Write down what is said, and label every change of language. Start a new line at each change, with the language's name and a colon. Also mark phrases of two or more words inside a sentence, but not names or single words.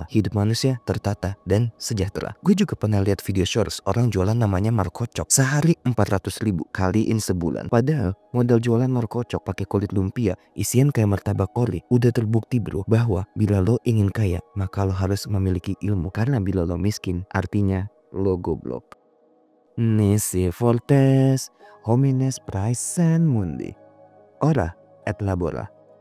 Indonesian: Hidup manusia tertata dan sejahtera. Gue juga pernah lihat video shorts orang jualan namanya markocok. Sehari 400.000 kaliin sebulan. Padahal modal jualan markocok pakai kulit lumpia, isian kayak martabak kori. Udah terbukti bro bahwa bila lo ingin kaya, maka lo harus memiliki ilmu. Karena bila lo miskin, artinya lo goblok.
Latin: Nisi fortes homines praesen mundi. Ora et labora.